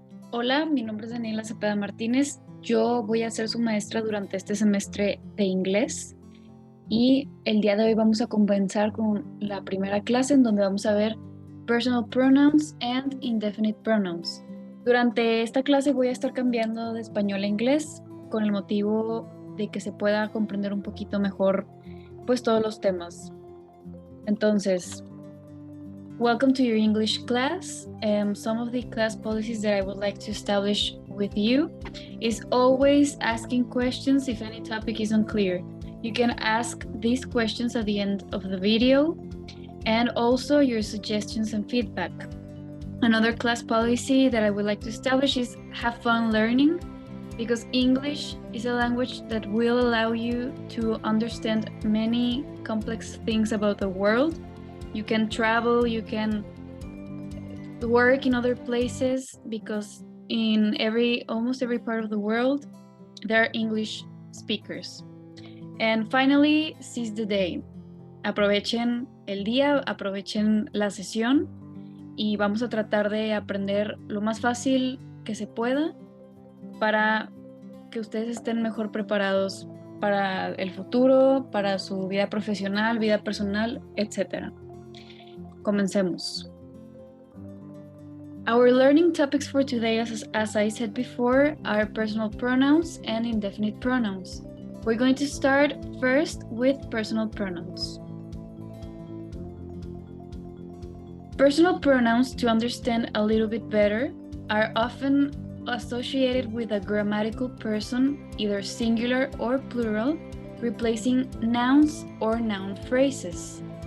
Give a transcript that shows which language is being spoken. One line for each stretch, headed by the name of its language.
Spanish: Hola, mi nombre es Daniela Cepeda Martínez. Yo voy a ser su maestra durante este semestre de inglés y el día de hoy vamos a comenzar con la primera clase en donde vamos a ver
English: personal pronouns and indefinite pronouns.
Spanish: Durante esta clase voy a estar cambiando de español a inglés con el motivo de que se pueda comprender un poquito mejor pues todos los temas.
English: Entonces, welcome to your English class. Some of the class policies that I would like to establish with you is always asking questions if any topic is unclear. You can ask these questions at the end of the video and also your suggestions and feedback. Another class policy that I would like to establish is have fun learning, because English is a language that will allow you to understand many complex things about the world. You can travel, you can work in other places, because in almost every part of the world, there are English speakers. And finally, seize the day.
Spanish: Aprovechen el día, aprovechen la sesión y vamos a tratar de aprender lo más fácil que se pueda para que ustedes estén mejor preparados para el futuro, para su vida profesional, vida personal, etc. Comencemos.
English: Our learning topics for today, as I said before, are personal pronouns and indefinite pronouns. We're going to start first with personal pronouns. Personal pronouns, to understand a little bit better, are often associated with a grammatical person, either singular or plural, replacing nouns or noun phrases.